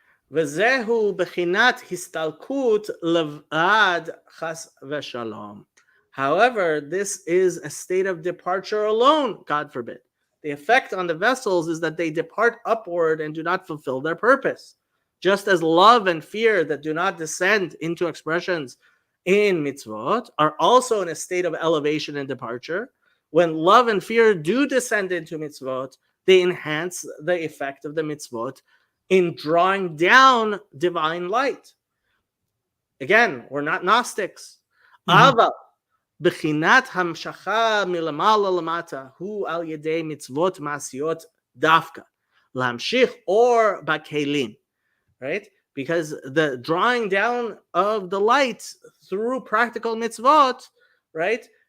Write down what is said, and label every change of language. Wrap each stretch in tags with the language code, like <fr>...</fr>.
<he>וזהו בחינת הסתלקות לבד חס ושלום.</he> <en>However, this is a state of departure alone, God forbid. The effect on the vessels is that they depart upward and do not fulfill their purpose. Just as love and fear that do not descend into expressions in mitzvot are also in a state of elevation and departure, when love and fear do descend into mitzvot, they enhance the effect of the mitzvot in drawing down divine light. Again, we're not Gnostics.</en> <he>Ava בחינת המשכה מלמעלה למטה הוא על ידי מצוות מעשיות דווקא להמשיך אור בכלים, right?</he> <en>Because the drawing down of the light through practical mitzvot, right?</en>